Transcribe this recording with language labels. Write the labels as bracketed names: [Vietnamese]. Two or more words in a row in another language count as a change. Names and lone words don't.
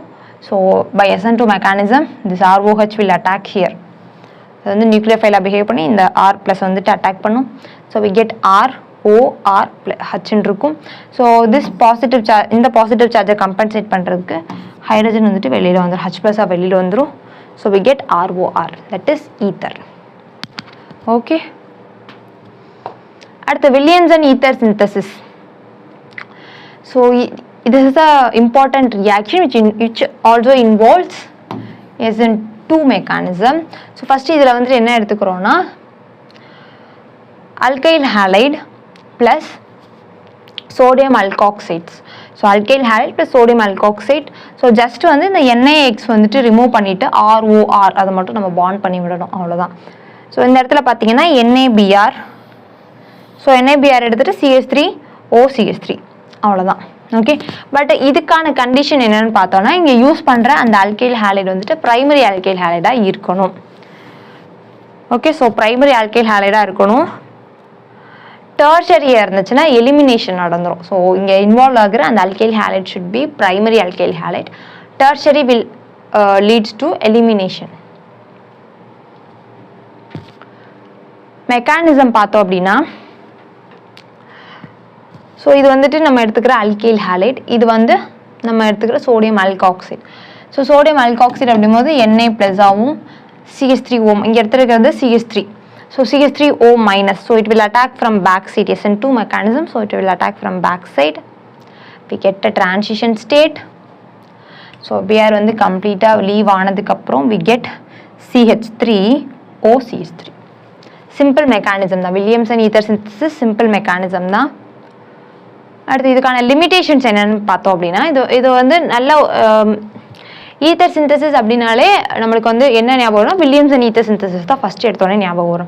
[English] So by SN2 mechanism this ROH will attack here. [Tamil] அது வந்து நியூக்ளியோஃபைலாக பிஹேவ் பண்ணி இந்த R+ வந்துட்டு அட்டாக் பண்ணும். [English] So we get ROR+H இருக்கும். So this positive charge, [Tamil] இந்த [English] positive chargeஐ [Tamil] கம்பன்சேட் பண்ணுறதுக்கு ஹைட்ரஜன் வந்துட்டு வெளியில் வந்துடும், H+ஆக வெளியில் வந்துடும். [English] So we get ROR, that is ether. [Tamil] ஓகே, அடுத்து வில்லியம்சன் ஈத்தர் சிந்தசிஸ். [English] ஸோ this is a important reaction which also involves SN2 mechanism. [Tamil] ஸோ ஃபஸ்ட்டு இதில் வந்துட்டு என்ன எடுத்துக்கிறோன்னா [English] alkyl halide plus sodium alkoxides. ஸோ alkyl halide plus sodium alkoxide. [Tamil] ஸோ ஜஸ்ட் வந்து இந்த NaX வந்துட்டு ரிமூவ் பண்ணிவிட்டு ROR அதை மட்டும் நம்ம பாண்ட் பண்ணி விடணும், அவ்வளோதான். ஸோ இந்த இடத்துல பார்த்தீங்கன்னா NaBr. ஸோ NaBr எடுத்துகிட்டு CH3OCH3, அவ்வளோதான். ஓகே, பட் இதுக்கான கண்டிஷன் என்னென்னு பார்த்தோன்னா இங்கே யூஸ் பண்ணுற அந்த alkyl halide வந்துட்டு [English] primary alkyl halideாக [Tamil] இருக்கணும். ஓகே, ஸோ [English] primary alkyl halideாக [Tamil] இருக்கணும். டெர்ஷரியாக இருந்துச்சுன்னா எலிமினேஷன் நடந்துடும். [English] ஸோ [Tamil] இங்கே இன்வால்வ் ஆகிற அந்த [English] alkyl halide should be primary alkyl halide. Tertiary will leads to elimination. [Tamil] மெக்கானிசம் பார்த்தோம் அப்படின்னா ஸோ இது வந்துட்டு நம்ம எடுத்துக்கிற [English] alkyl halide, [Tamil] இது வந்து நம்ம எடுத்துக்கிற சோடியம் ஆல்காக்சைடு. ஸோ சோடியம் ஆல்காக்சைடு அப்படிங்கும்போது Na+ ஆகும், CH3O இங்கே எடுத்துருக்கிறது CH3. [English] So CH3O minus, so it will attack from back side, SN2 mechanism, so it will attack from back side. We get a transition state. [Tamil] So Br வந்து கம்ப்ளீட்டா லீவ் ஆனதுக்கு அப்புறம் [English] we get CH3OCH3. [Tamil] சிம்பிள் மெக்கானிசம் தான், வில்லியம்சன் ஈத்தர் சிந்தசிஸ் சிம்பிள் மெக்கானிசம் தான். அடுத்து இதுக்கான லிமிடேஷன்ஸ் என்னன்னு பார்த்தோம் அப்படின்னா இது வந்து நல்ல [English] ether synthesis [Tamil] அப்படின்னாலே நம்மளுக்கு வந்து என்ன ஞாபகம் வரும், வில்லியம்சன் ஈத்தர் சிந்தசிஸ் தான் ஃபர்ஸ்ட் எடுத்தோடனே ஞாபகம் வரும்.